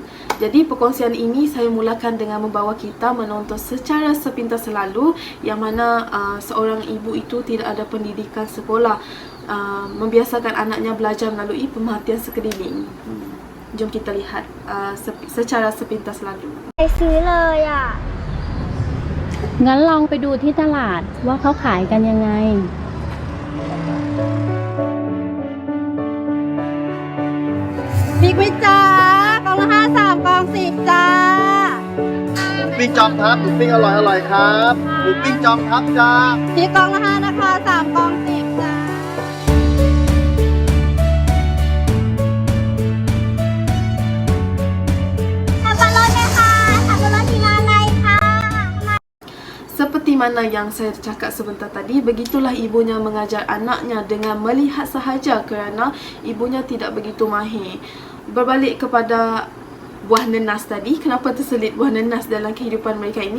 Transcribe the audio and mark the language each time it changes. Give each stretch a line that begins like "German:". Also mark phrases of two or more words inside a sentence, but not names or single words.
Malay: Jadi perkongsian ini saya mulakan dengan membawa kita menonton secara sepintas selalu, yang mana seorang ibu itu tidak ada pendidikan sekolah, membiasakan anaknya belajar melalui pemerhatian sekeliling. Jom kita lihat secara sepintas selalu.
Thai: ไปซื้อเลยอ่ะ งั้นลองไปดูที่ตลาดว่าเขาขายกันยังไง พริกไหมจ้ากล่องละ53กล่อง10จ้า หมูปิ้งจอมทัพหมูปิ้งอร่อยครับหมูปิ้งจอมทัพจ้า พริกกล่องละ5นะคะ3กล่อง10จ้า สับปะรดไหมคะสับปะรดที่ร้านอะไรคะ
Malay: Seperti mana yang saya cakap sebentar tadi, begitulah ibunya mengajar anaknya dengan melihat sahaja kerana ibunya tidak begitu mahir. Berbalik kepada buah nanas tadi, kenapa terselit buah nanas dalam kehidupan mereka ini?